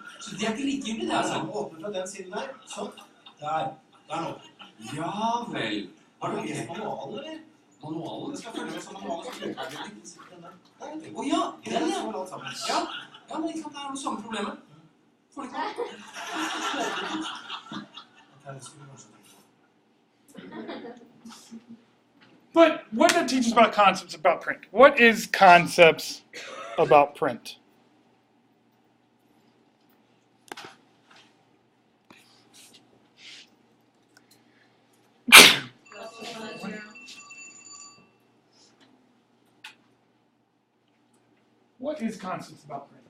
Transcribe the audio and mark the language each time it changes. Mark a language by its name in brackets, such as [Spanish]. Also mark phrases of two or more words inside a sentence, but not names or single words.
[Norwegian] Så det er ikke likegyldig, det altså? Åpne fra den siden der. Sånn. Der nå. Ja vel. Har du lest manualen, eller? Manualen? Det skal følge med som manualen, så bruker jeg litt. Åja, den ja. Ja, men ikke sant, det er det samme problemet. Får du ikke? [English] But what did it teach us about concepts about print? What is concepts about print? What is concepts about print?